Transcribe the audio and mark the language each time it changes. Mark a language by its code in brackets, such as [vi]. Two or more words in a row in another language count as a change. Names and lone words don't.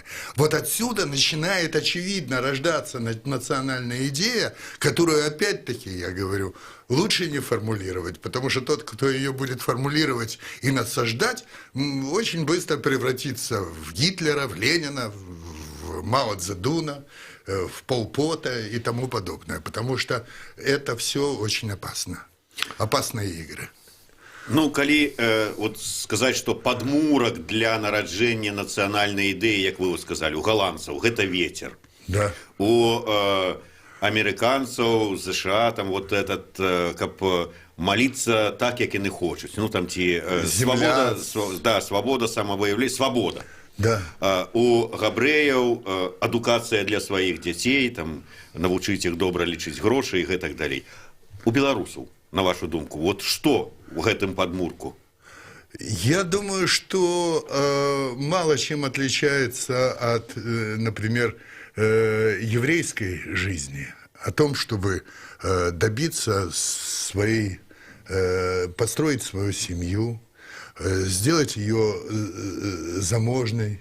[ru] Вот отсюда начинает очевидно рождаться национальная идея, которую, опять-таки, я говорю, лучше не формулировать, потому что тот, кто ее будет формулировать и насаждать, очень быстро превратится в Гитлера, в Ленина, в Мао Цзэдуна, в Пол Пота и тому подобное, потому что это все очень опасно. Опасные игры. [be] Ну, калі вот сказаць, што падмурак для нараджэння нацыянальнай ідэі, як вы сказалі, у галандцаў, гэта ветер. Да. У амерыканцаў, США, там [ru] вот этот, [be] каб маліцца так, як яны хочуць. Ну, там ці свабода, самавыяўлення, свабода. Да. У габрэяў адукацыя для сваіх дзяцей, там, навучыць іх добра лічыць грошы і гэтак далей. У беларусаў, на вашу думку, [ru] вот что в этом подмурку? Я думаю, что мало чем отличается от, например, еврейской жизни. О том, чтобы добиться своей, построить свою семью, сделать ее заможной.